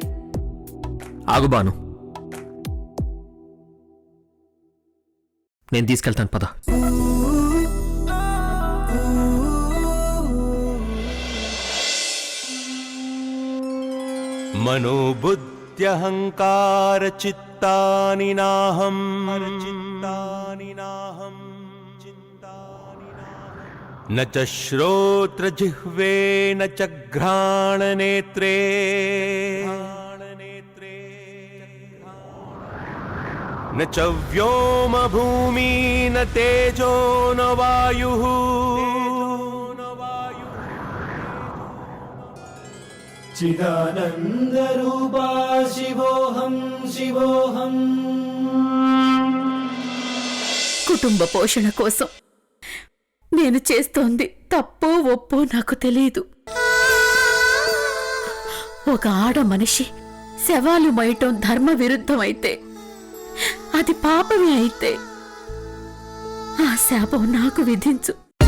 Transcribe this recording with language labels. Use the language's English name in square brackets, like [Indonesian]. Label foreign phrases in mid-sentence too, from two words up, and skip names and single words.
[Telugu] ఆగు బాను, నేను తీసుకెళ్తాను, పద. [Sanskrit] మనోబుద్ధ్యహంకార చిత్తాని నాహం न च श्रोत्रजिह्वे न च घ्राणनेत्रे न च व्योमभूमि न तेजो न वायुः चिदानन्दरूपा शिवोऽहं शिवोऽहं. [Telugu] కుటుంబ పోషణ కోసం నేను చేస్తోంది తప్పో ఒప్పో నాకు తెలియదు. ఒక ఆడ మనిషి శవాలు మోయటం ధర్మ విరుద్ధమైతే, అది పాపమే అయితే ఆ శాపం నాకు విధించు.